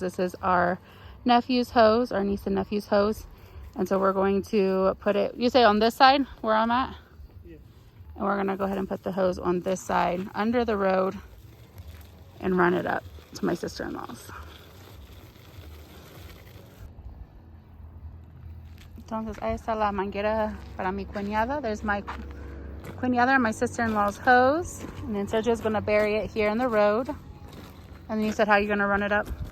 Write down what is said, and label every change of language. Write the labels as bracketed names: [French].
[English] This is our nephew's hose, our niece and nephew's hose. And so we're going to put it, you say on this side where I'm at? Yeah. And we're going to go ahead and put the hose on this side under the road and run it up to my sister-in-law's. [Spanish] Entonces, ahí está la manguera para mi cuñada. [English] There's my cuñada and my sister-in-law's hose. And then Sergio's going to bury it here in the road. And then you said how you're going to run it up?